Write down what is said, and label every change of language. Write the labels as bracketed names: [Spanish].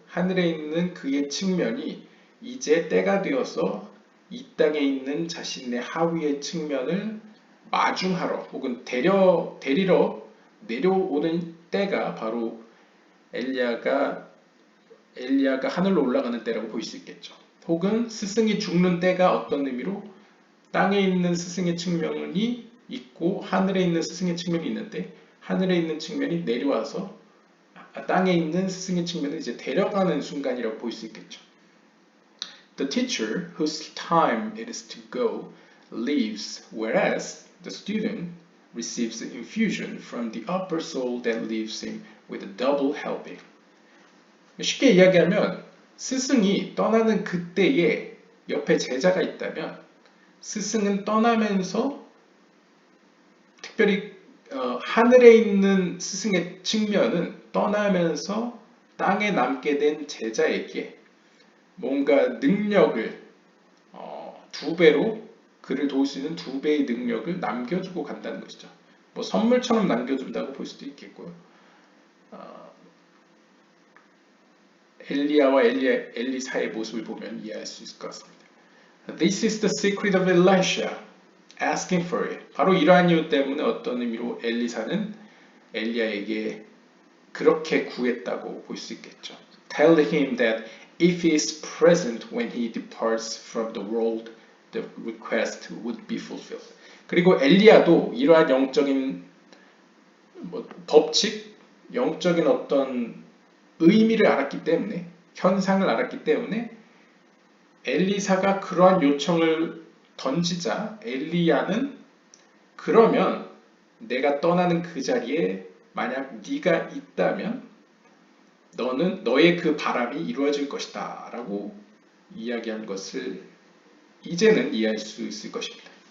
[Korean] 하늘에 있는 그의 측면이 이제 때가 되어서 이 땅에 있는 자신의 하위의 측면을 마중하러 혹은 데리러 내려오는 때가 바로 엘리야가 하늘로 올라가는 때라고 볼 수 있겠죠. 혹은 스승이 죽는 때가 어떤 의미로 땅에 있는 스승의 측면이 있고 하늘에 있는 스승의 측면이 있는데 하늘에 있는 측면이 내려와서 땅에 있는 스승의 측면을 이제 데려가는 순간이라고 볼 수 있겠죠. [English] The teacher whose time it is to go leaves, whereas the student receives the infusion from the upper soul that leaves him with a double helping. [Korean] 쉽게 이야기하면 스승이 떠나는 그때에 옆에 제자가 있다면 스승은 떠나면서 특별히 하늘에 있는 스승의 측면은 떠나면서 땅에 남게 된 제자에게 뭔가 능력을 두 배로 그를 도울 수 있는 두 배의 능력을 남겨주고 간다는 것이죠. 뭐 선물처럼 남겨준다고 볼 수도 있겠고요. 엘리야와 엘리사의 모습을 보면 이해할 수 있을 것 같습니다. [English] This is the secret of Elisha, asking for it. [Korean] 바로 이러한 이유 때문에 어떤 의미로 엘리사는 엘리야에게 그렇게 구했다고 볼 수 있겠죠. [English] Tell him that if he is present when he departs from the world, the request would be fulfilled. [Korean] 그리고 엘리야도 이러한 영적인 법칙, 영적인 어떤 의미를 알았기 때문에 현상을 알았기 때문에 엘리사가 그러한 요청을 던지자 엘리야는 그러면 내가 떠나는 그 자리에 만약 네가 있다면 너의 그 바람이 이루어질 것이다 라고 이야기한 것을 이제는 이해할 수 있을 것입니다.